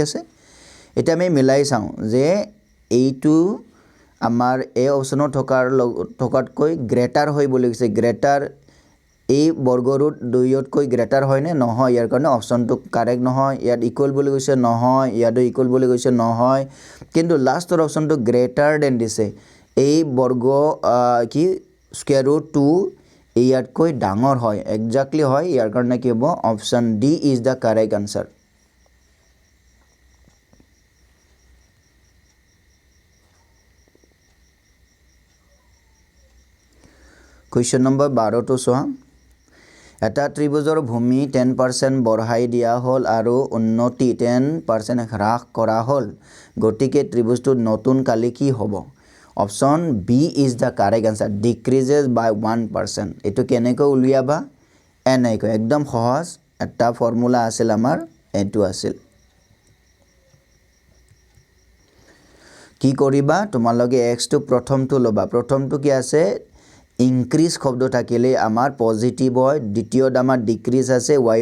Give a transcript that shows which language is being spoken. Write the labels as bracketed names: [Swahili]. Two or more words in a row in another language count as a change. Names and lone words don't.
[Assamese] আছে এটা আমি মিলাই চাও যে এইটো আমাৰ এ অপচনত থকাতকৈ গ্ৰেটাৰ হৈ বুলি কৈছে গ্ৰেটাৰ এই বৰ্গ ৰুট 2 তকৈ গ্ৰেটাৰ হয় নে নহয় ইয়াৰ কাৰণে অপচনটো কারেক্ট নহয় ইয়াত ইকুয়াল বুলি কৈছে নহয় ইয়াতো ইকুয়াল বুলি কৈছে নহয় কিন্তু লাষ্টৰ অপচনটো [English] greater than [Assamese] দিছে এই বৰ্গ কি [English] square root 2 [Assamese] ইয়াতকৈ ডাঙৰ হয় এক্স্যাক্টলি হয় ইয়াৰ কাৰণে কি হ'ব [English] option D is the correct answer Question number 12 to [Assamese] চোৱা এটা ত্ৰিভুজৰ ভূমি 10% বঢ়াই দিয়া হল আৰু উন্নতি 10% হ্ৰাস কৰা হল গতিকে ত্ৰিভুজটো নতুন কালি কি হ'ব [English] option B is the correct answer decreases by 1% [Assamese] এটো কেনেকৈ উলিয়াবা এনেকৈ একদম সহজ এটা ফৰ্মুলা আছিল আমাৰ এটো আছিল কি কৰিবা তোমালোকে x টো প্ৰথমটো লবা প্ৰথমটো কি আছে ইনক্রিজ শব্দ থাকিলে আমাৰ পজিটিভ হয় দ্বিতীয়ত আমাৰ ডিক্রিজ আছে y